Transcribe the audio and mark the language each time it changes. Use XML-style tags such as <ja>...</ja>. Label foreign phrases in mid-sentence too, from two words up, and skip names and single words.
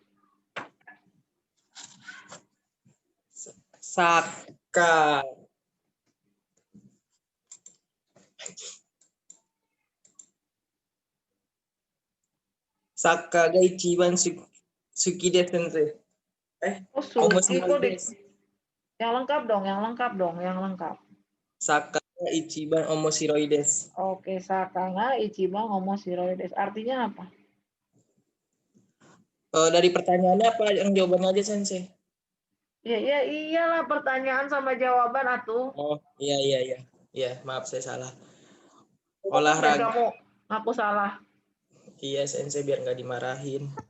<ja>Saka. サッカーが一番好きです先生.</ja> <id>Oh, suki kok di... Yang lengkap dong.</id> <ja>サッカーが一番面白いです. Oke, サッカーが一番面白いです.</ja> <id>Artinya apa? Dari pertanyaannya apa yang jawabannya aja sensei? Ya, iyalah pertanyaan sama jawaban atuh. Oh, iya. Ya, maaf saya salah. Dan Olahraga. kamu ngaku salah. Iya, sensei biar nggak dimarahin.</id>